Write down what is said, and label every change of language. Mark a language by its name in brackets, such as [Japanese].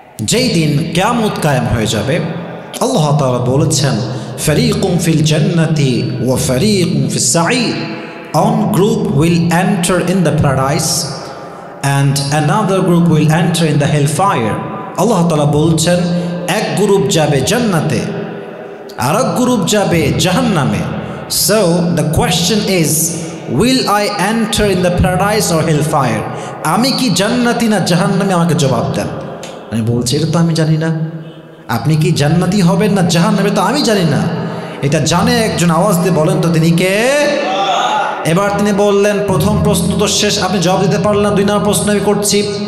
[Bangla] যেই দিন কিয়ামত কায়েম হয়ে যাবে, আল্লাহ তাআলা বলেছেন [Arabic] ফারীকুম ফিল জান্নাতি ওয়া ফারীকুম ফিস সাঈর, [English] one group will enter in the paradise and another group will enter in the hellfire. [Bangla] আল্লাহ তাআলা বলছেন এক গ্রুপ যাবে জান্নাতে আর এক গ্রুপ যাবে জাহান্নামে। [English] So the question is, will I enter in the paradise or hellfire? [Bangla] আমি কি জান্নাতি না জাহান্নামে, আমাকে জবাব দেন। আমি বলছি এটা তো আমি জানি না। আপনি কি জান্নাতি হবেন না জাহান্নামে, তো আমি জানি না। এটা জানে একজন, আওয়াজ দিয়ে বলেন তো তিনি কে? এবার তিনি বললেন প্রথম প্রশ্ন তো শেষ, আপনি জবাব দিতে পারলেন না, 2 নম্বর প্রশ্ন আমি করছি।